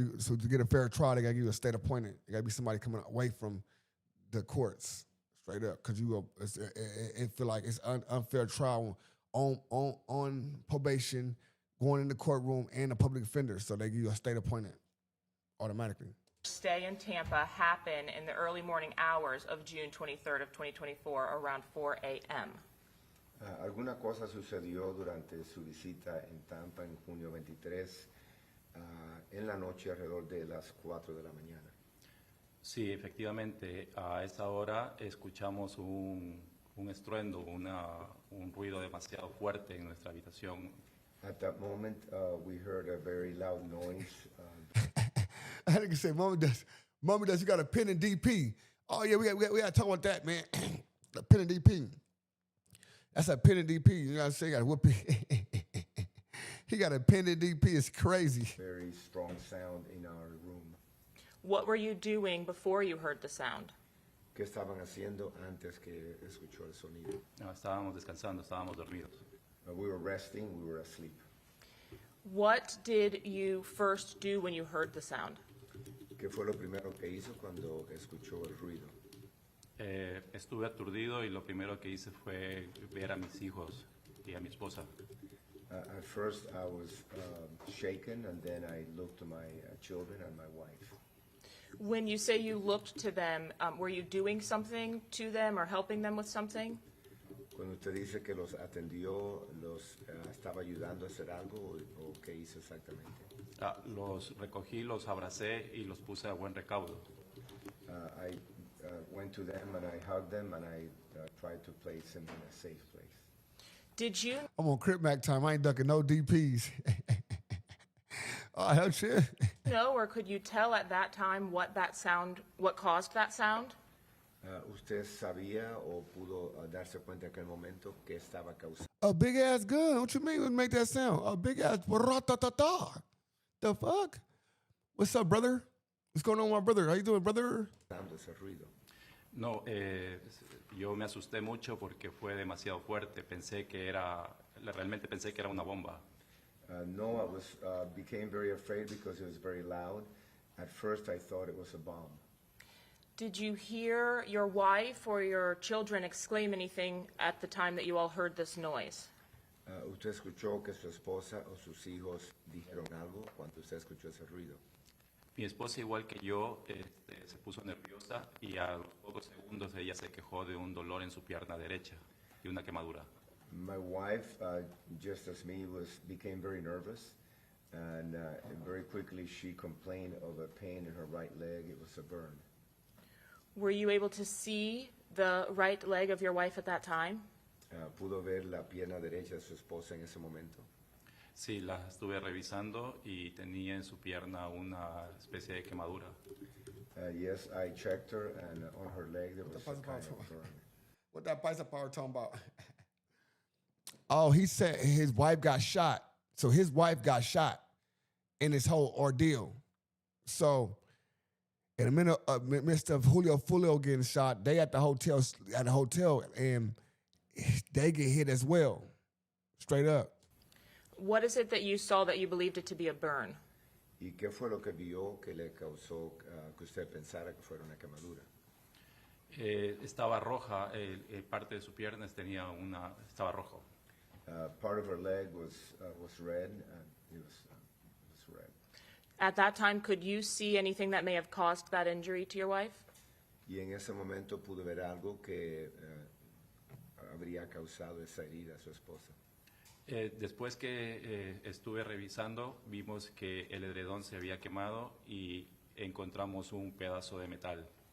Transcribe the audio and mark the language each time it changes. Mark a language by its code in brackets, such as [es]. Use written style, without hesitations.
[en] So to get a fair trial, they gotta give you a state appointment. It gotta be somebody coming away from the courts, straight up, because it feel like it's unfair trial on probation, going in the courtroom, and a public defender. So they give you a state appointment automatically. stay in Tampa happened in the early morning hours of June 23rd of 2024 around 4 a.m.? [es] Alguna cosa sucedió durante su visita en Tampa en junio 23 en la noche alrededor de las 4 de la mañana. Sí, efectivamente, a esa hora escuchamos un estruendo, un ruido demasiado fuerte en nuestra habitación. [en] At that moment, we heard a very loud noise. I had to say, Mama does, you got a pen and DP. Oh, yeah, we got to talk about that, man. The pen and DP. That's a pen and DP. You know what I'm saying? Got to whoop it. He got a pen and DP. It's crazy. Very strong sound in our room. What were you doing before you heard the sound? [es] ¿Qué estaban haciendo antes que escuchó el sonido? No, estábamos descansando, estábamos dormidos. [en] We were resting, we were asleep. What did you first do when you heard the sound? [es] ¿Qué fue lo primero que hizo cuando escuchó el ruido? Estuve aturdido y lo primero que hice fue ver a mis hijos y a mi esposa. [en] At first I was shaken, and then I looked to my children and my wife. When you say you looked to them, were you doing something to them or helping them with something? [es] Cuando usted dice que los atendió, los estaba ayudando a hacer algo, o qué hizo exactamente? Los recogí, los abracé y los puse a buen recaudo. [en] I went to them and I hugged them and I tried to place them in a safe place. Did you? I'm on Crip Mac time. I ain't ducking no DPs. Oh, hell shit. know, or could you tell at that time what caused that sound? [es] ¿Usted sabía o pudo darse cuenta en aquel momento que estaba causando? [en] A big ass gun. What you mean would make that sound? A big ass ta. The fuck? What's up, brother? What's going on, my brother? How you doing, brother? [es] Ese ruido. No, yo me asusté mucho porque fue demasiado fuerte. Realmente pensé que era una bomba. [en] No, I became very afraid because it was very loud. At first, I thought it was a bomb. Did you hear your wife or your children exclaim anything at the time that you all heard this noise? [es] ¿Usted escuchó que su esposa o sus hijos dijeron algo cuando usted escuchó ese ruido? Mi esposa, igual que yo, se puso nerviosa y a los pocos segundos ella se quejó de un dolor en su pierna derecha y una quemadura. [en] My wife, just as me, became very nervous, and very quickly she complained of a pain in her right leg. It was a burn. Were you able to see the right leg of your wife at that time? [es] ¿Pudo ver la pierna derecha de su esposa en ese momento? Sí, la estuve revisando y tenía en su pierna una especie de quemadura. [en] Yes, I checked her, and on her leg there was a kind of burn. What that bicep power talking about? Oh, he said his wife got shot. So his wife got shot in this whole ordeal. So in the midst of Julio Foolio getting shot, they at the hotel, and they get hit as well, straight up. What is it that you saw that you believed it to be a burn? [es] ¿Y qué fue lo que vio que le causó que usted pensara que fuera una quemadura? Estaba roja, parte de su pierna estaba rojo. [en] Part of her leg was red. It was red. At that time, could you see anything that may have caused that injury to your wife? [es] Y en ese momento pudo ver algo que habría causado esa herida a su esposa. Después que estuve revisando, vimos que el edredón se había quemado y encontramos un pedazo de metal.